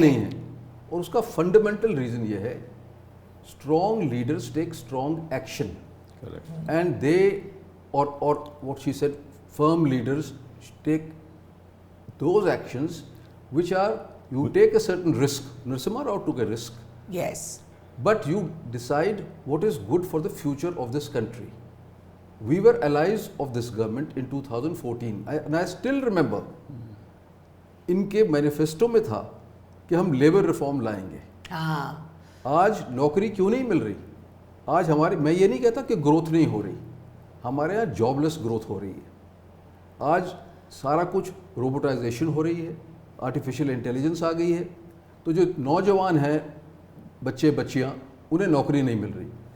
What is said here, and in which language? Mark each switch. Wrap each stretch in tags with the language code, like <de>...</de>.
<hi>नहीं है। और उसका फंडामेंटल रीजन ये है,</hi> <en>Strong leaders take strong action and they और what she said, firm leaders take those actions which are, you take a certain risk. Narasimha Rao took a risk, yes, but you decide what is good for the future of this country. We were allies of this government in 2014 and I still remember</en> <hi>इनके manifesto में था कि हम labour reform लाएंगे। हाँ, आज नौकरी क्यों नहीं मिल रही? आज हमारे, मैं ये नहीं कहता कि ग्रोथ नहीं हो रही, हमारे यहाँ जॉबलेस ग्रोथ हो रही है। आज सारा कुछ रोबोटाइजेशन हो रही है, आर्टिफिशियल इंटेलिजेंस आ गई है, तो जो नौजवान हैं, बच्चे बच्चियाँ, उन्हें नौकरी नहीं मिल रही।</hi>